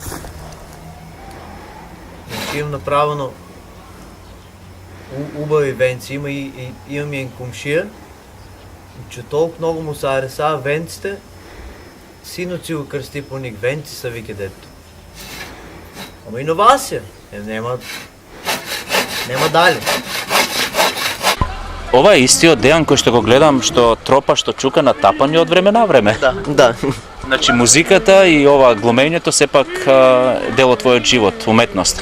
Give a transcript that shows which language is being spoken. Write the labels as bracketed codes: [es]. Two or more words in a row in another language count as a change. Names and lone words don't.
[mk] Имам направено убави венци. [bg] Имам и en комшия, че толкова много му са ареса венците, синът си го кръсти по ник. Венци са вики дето. Ама иновация. [mk] Нема дали. Ова е истиот Дејан кој што го гледам, што тропа, што чука на тапање од време на време. Да. Значи музиката и ова глумењето сепак дел од твојот живот, уметност.